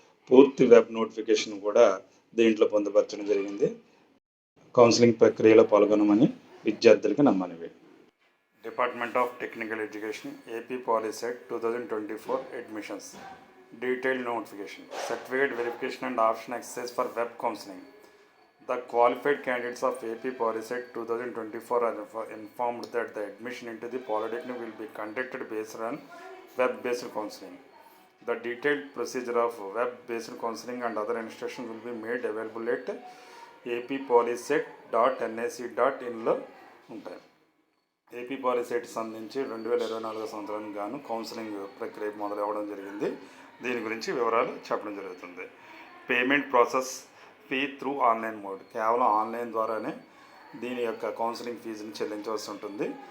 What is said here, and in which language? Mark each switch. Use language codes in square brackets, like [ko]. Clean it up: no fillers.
[te] పూర్తి web notification కూడా దీంట్లో పొందుపరచడం జరిగింది. కౌన్సిలింగ్ ప్రక్రియలో పాల్గొనమని విద్యార్థులకి నమ్మనివి. [en] Department of technical education AP Polycet 2024 admissions detailed notification certificate verification and option exercise for web counselling. The qualified candidates of AP Polyset 2024 are informed that the admission into the Polytechnic will be conducted based on web-based counseling. The detailed procedure of web-based counseling and other instructions will be made available at appolyset.nac.in [te] లో ఉంటాయి. AP POLYCET సంబంధించి 2024 సంవత్సరానికి గాను counselling ప్రక్రియ మొదలవ్వడం జరిగింది. దీని గురించి వివరాలు చెప్పడం జరుగుతుంది. [en] payment process fee through online mode, [te] కేవలం ఆన్లైన్ ద్వారానే దీని యొక్క కౌన్సిలింగ్ ఫీజుని చెల్లించవలసి ఉంటుంది.